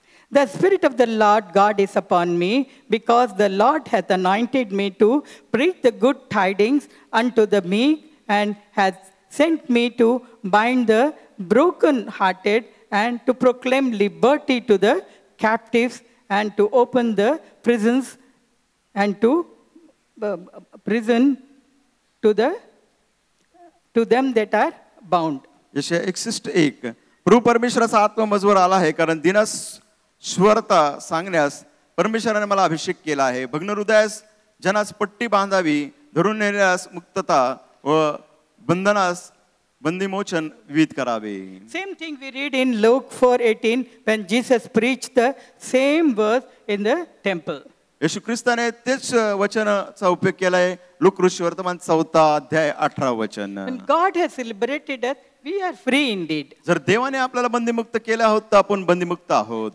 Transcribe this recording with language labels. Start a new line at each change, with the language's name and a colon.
English: The Spirit of the Lord God is upon me, because the Lord hath anointed me to preach the good tidings unto the meek, and hath sent me to bind the broken-hearted, and to proclaim liberty to the captives, and to open the prisons, and to prison to them that are bound.
Marathi: यशया 61:1, प्रभू परमेश्वराचा आत्मा मजवर आला आहे, कारण दिनास स्वरता सांगण्यास परमेश्वराने मला अभिषेक केला आहे. भग्न हृदयास जनास पट्टी बांधावी, धरून नेण्यास मुक्तता व बंधनास बंदीमोचन विविध करावे.
English: Same thing we read in Luke 4:18 when Jesus preached the same verse in the temple.
Marathi: येशू ख्रिस्ताने तेच वचनाचा उपयोग केलाय. लूक वर्तमान 4 अध्याय 18 वचन.
English: When God has liberated us, we are free indeed.
Marathi: जर देवाने आपल्याला बंदीमुक्त केले आहोत तर आपण बंदीमुक्त आहोत.